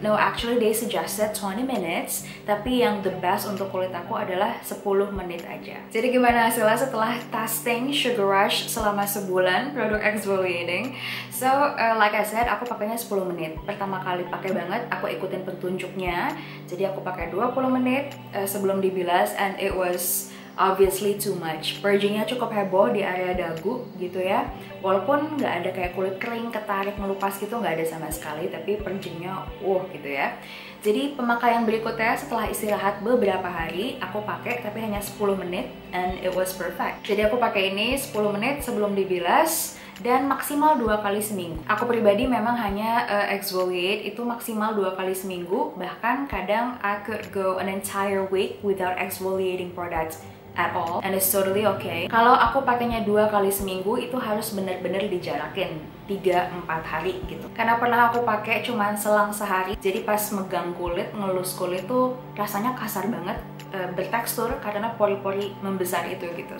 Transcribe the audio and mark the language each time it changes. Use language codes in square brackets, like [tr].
[en] No, actually they suggested 20 minutes, [id] tapi yang the best untuk kulit aku adalah 10 menit aja. Jadi gimana hasilnya setelah testing Sugar Rush selama sebulan produk exfoliating? [en] So, like I said, [id] aku pakainya 10 menit. Pertama kali pakai banget, aku ikutin petunjuknya. Jadi aku pakai 20 menit sebelum dibilas, [en] and it was obviously too much. [id] Purgingnya cukup heboh di area dagu gitu ya. Walaupun nggak ada kayak kulit kering, ketarik, melupas gitu, nggak ada sama sekali. Tapi purgingnya gitu ya. Jadi pemakaian berikutnya setelah istirahat beberapa hari, aku pakai tapi hanya 10 menit [en] and it was perfect. [id] Jadi aku pakai ini 10 menit sebelum dibilas dan maksimal 2 kali seminggu. Aku pribadi memang hanya exfoliate itu maksimal 2 kali seminggu. Bahkan kadang [en] I could go an entire week without exfoliating products at all, and it's totally okay. [id] Kalau aku pakainya 2 kali seminggu, itu harus bener-bener dijarakin 3-4 hari gitu. Karena pernah aku pakai cuman selang sehari, jadi pas megang kulit, ngelus kulit tuh rasanya kasar banget, bertekstur karena pori-pori membesar itu gitu.